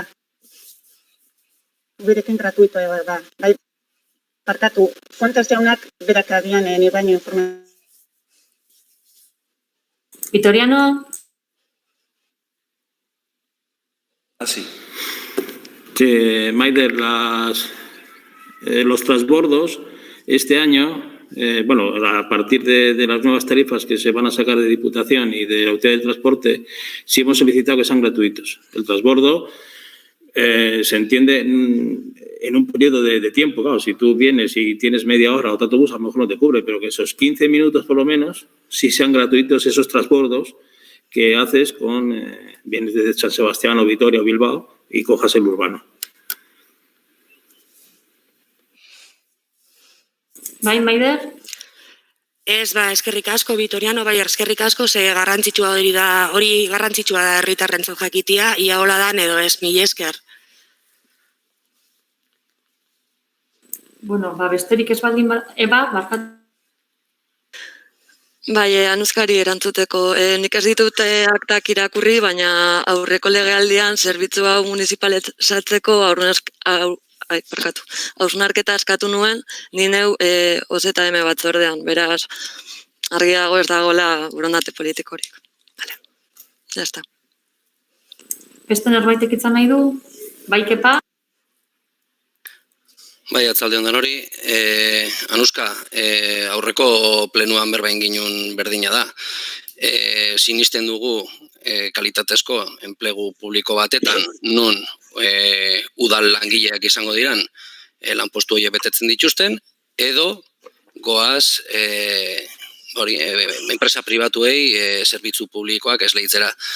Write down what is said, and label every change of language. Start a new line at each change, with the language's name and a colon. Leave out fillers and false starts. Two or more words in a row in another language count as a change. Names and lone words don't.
Basque: Mugirekin gratuitoa da. Bai, barkatu, Fuentes jaunak berak agian ni baino informazioa. Vitoriano?
Spanish: Así. Maider, los transbordos este año, a partir de las nuevas tarifas que se van a sacar de Diputación y de la Autoridad del Transporte, sí hemos solicitado que sean gratuitos. El transbordo se entiende en un periodo de tiempo. Claro, si tú vienes y tienes media hora otro autobús, a lo mejor no te cubre, pero que esos 15 minutos por lo menos sí sean gratuitos esos transbordos que haces vienes desde San Sebastián o Vitoria o Bilbao y cojas el urbano.
Basque: Bai, Maider? Ez, eskerrik asko, Vitoriano, eskerrik asko, ze hori garrantzitsua da herritarrentzat jakitia, ia hola dan edo ez, mila esker. Besterik ez baldin Eba, barkatu. Bai, Anuskari erantzuteko. Nik ez ditut aktak irakurri, baina aurreko legealdian zerbitzu hau municipalizatzeko hausnarketa eskatu nuen, ni neu OZM batzordean, beraz, argiago ez dagoela borondate politikorik.
Spanish: Vale, ya está.
Basque: Beste norbaitek hitza nahi du? Bai, Kepa? Bai, atzaldeon denori. Anuska, aurreko plenuan berbain ginun berdina da. Sinisten dugu kalitatezko enplegu publiko batetan, nun udal langileak izango diran lanpostu horiek betetzen dituzten, edo goaz enpresa pribatuei zerbitzu publikoak esleitzera.